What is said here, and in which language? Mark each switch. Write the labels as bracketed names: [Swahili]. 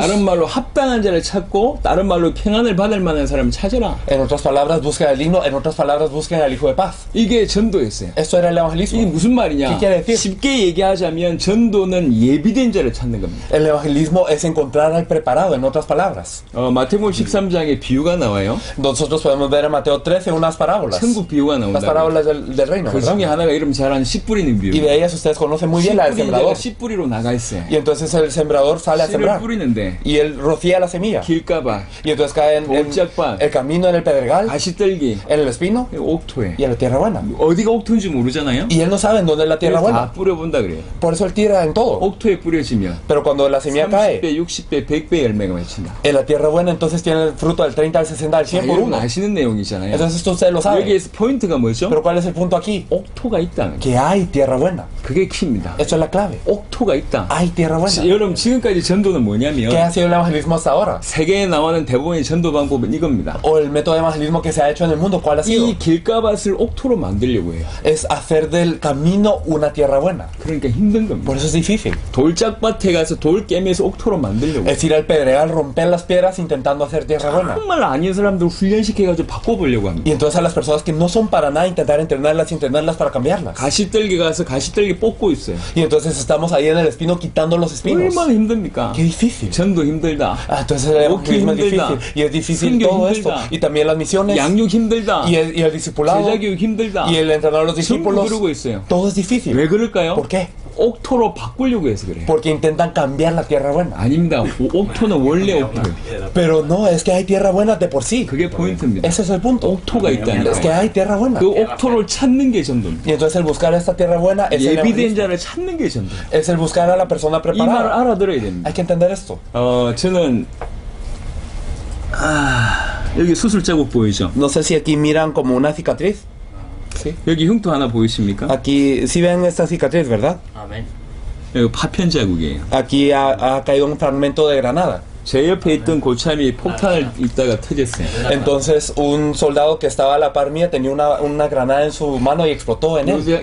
[Korean] 다른 말로 합당한 자를 찾고 다른 말로 평안을 받을 만한 사람을 찾아라. [Spanish] En otras palabras, busquen al digno. En otras palabras, busquen al hijo de paz. [Korean] 이게 전도였어요. [Spanish] Esto era el [Korean] 이게 [Spanish] evangelismo. [Korean] 무슨 말이냐? [Spanish] ¿Qué quiere decir? [Korean] 쉽게 얘기하자면 전도는 예비된 자를 찾는 겁니다. [Spanish] El evangelismo es encontrar al preparado, en otras palabras. [Korean] 마태복음 13장에 비유가 나와요. [Spanish] Nosotros podemos ver en Mateo 13 unas parábolas. [Korean] 천국 비유가 [Spanish] Las parábolas del reino, [Korean] 그 [Spanish] ¿verdad? [Korean] 중에 하나가 이름 잘 아는 씨 뿌리는 비유. [Spanish] Y de ellas ustedes conocen muy bien la del [Korean] 씨 뿌리는 자가 씨 뿌리로 나가 있어요. [Spanish] Y entonces el sembrador sale a [Korean] 씨를 [Spanish] sembrar. [Korean] 뿌리는데 [Spanish] Y él rocía la semilla. [Korean] 길가봐, [Spanish] Y entonces cae en [Korean] 돌짝밭, [Spanish] el camino, en el pedregal, [Korean] 가시떨기, [Spanish] en el espino [Korean] 옥토에 [Spanish] y en la tierra tierra buena. [Korean] 어디가 옥토인지 모르잖아요. [Spanish] Y él no sabe en dónde es la tierra [Korean] 그래서 [Spanish] buena. [Korean] 다 뿌려본다 그래요. [Spanish] Por eso él tira en todo. [Korean] 옥토에 뿌려지면 [Spanish] Pero cuando la semilla cae [Korean] 30배, 60배, 100배 열매가 맺힌다. [Spanish] en la tierra buena, entonces tiene el fruto del 30, al 60, al 100 por [Korean] 여러분 [Spanish] 1. [Korean] 아시는 내용이잖아요. [Spanish] Entonces esto usted lo sabe. [Korean] 여기에서 포인트가 뭐죠? [Spanish] Pero ¿cuál es el punto aquí? [Korean] 옥토가 있다는 거. [Spanish] Que hay tierra buena. [Korean] 그게 키입니다. [Spanish] Esto es la clave. [Korean] 옥토가 있다. [Spanish] Hay tierra buena. [Korean] 여러분 지금까지 전도는 [Spanish] ¿Qué [Korean] 뭐냐면 [Spanish] ha sido el evangelismo hasta ahora? [Korean] 세계에 나오는 대부분의 전도 방법은 이겁니다. [Spanish] O el método de evangelismo que se ha hecho en el mundo, ¿cuál ha sido? [Korean] 이 길가밭을 옥토로 만들려고 해요. [Spanish] Es hacer del camino una tierra buena. [Korean] 그러니까 힘든 겁니다. [Spanish] Por eso es difícil. [Korean] 돌짝밭에 가서 돌 깨면서 옥토로 만들려고 해요. [Spanish] Es ir al pedregal, romper las piedras intentando hacer tierra buena. [Korean] 정말 아닌 사람들 훈련시켜가지고 바꿔보려고 합니다. [Spanish] Y entonces a las personas que no son para nada intentar entrenarlas para cambiarlas. [Korean] 가시떨기 가서 가시떨기 뽑고 있어요. [Spanish] Y entonces estamos ahí en el espino quitando los espinos. [Korean] 얼마나 힘듭니까? [Spanish] Qué difícil. [Korean] 전도 힘들다. [Spanish] Ah, entonces el evangelismo es difícil. Y es difícil [Korean] 선교 [Spanish] todo [Korean] 힘들다. [Spanish] esto. Y también las misiones. [Korean] 양육 힘들다. [Spanish] Y el discipulado. [Korean] 제자교육 힘들다. [Spanish] Y el entrenar a los [Korean] 전부 [Spanish] discípulos. [Korean] 그러고 있어요. [Spanish] Todo es difícil. [Korean] 왜 그럴까요? [Spanish] ¿Por qué? [Korean] 옥토로 바꾸려고 해서 그래요. [Spanish] Porque intentan cambiar la tierra buena. [Korean] 아닙니다. 옥토는 원래 옥토예요. [Spanish] Pero no, es que hay tierra buena de por sí. [Korean] 그게 포인트입니다. [Spanish] Ese es el punto. [Korean] 옥토가 [Spanish] Es que [Korean] 있다니까요. [Spanish] hay tierra buena. [Korean] 그 옥토를 찾는 게 전도입니다. [Spanish] Y entonces el buscar esta tierra buena es el [Korean] 예비된 자를 찾는 게 전도예요. [Spanish] Es el buscar a la persona [Korean] 이 말을 [Spanish] preparada. [Korean] 알아들어야 됩니다. [Spanish] Hay que entender esto. [Korean] 저는 여기 수술 자국 보이죠? [Spanish] No sé si aquí miran como una cicatriz. Sí. [Korean] 여기 흉터 하나 보이십니까? [Spanish] Aquí, sí ven esta cicatriz, ¿verdad? [Korean] 여기 파편 자국이에요. [Spanish] Aquí ha caído un fragmento de granada. [Korean] 제 옆에 있던 고참이 폭탄을 입다가 터졌어요. [Spanish] Entonces un soldado que estaba a la par mía tenía una granada en su mano y explotó en él.